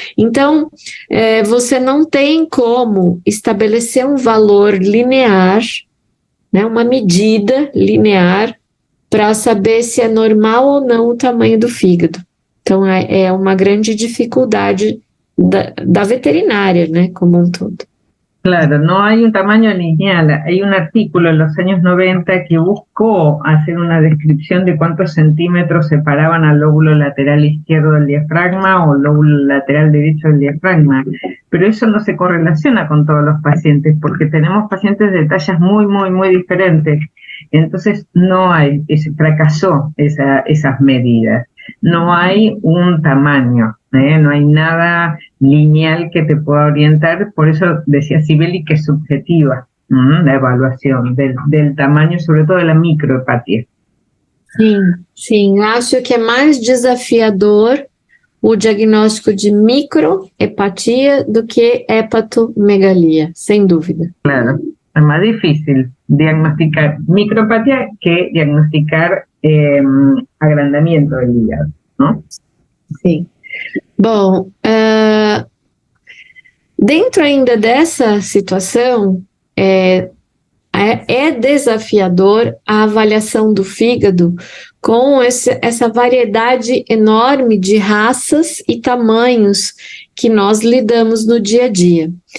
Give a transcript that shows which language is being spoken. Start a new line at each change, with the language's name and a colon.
Portuguese: Então, você não tem como estabelecer um valor linear, né, uma medida linear, para saber se é normal ou não o tamanho do fígado. Então, é uma grande dificuldade da veterinária, né, como um todo.
Spanish: Claro, no hay un tamaño lineal. Hay un artículo en los años 90 que buscó hacer una descripción de cuántos centímetros separaban al lóbulo lateral izquierdo del diafragma o el lóbulo lateral derecho del diafragma, pero eso no se correlaciona con todos los pacientes porque tenemos pacientes de tallas muy, muy, muy diferentes. Entonces fracasó esas medidas. No hay un tamaño, no hay nada lineal que te pueda orientar, por eso decía Sibeli que es subjetiva la evaluación del tamaño, sobre todo de la microhepatia.
Portuguese: Sim, acho que é mais desafiador o diagnóstico de microhepatia do que hepatomegalia, sem dúvida.
Spanish: Claro, es más difícil diagnosticar microhepatia que diagnosticar agrandamiento del hígado, ¿no?
Portuguese: Sim. Bom, dentro ainda dessa situação, é desafiador a avaliação do fígado com essa variedade enorme de raças e tamanhos que nós lidamos no dia a dia.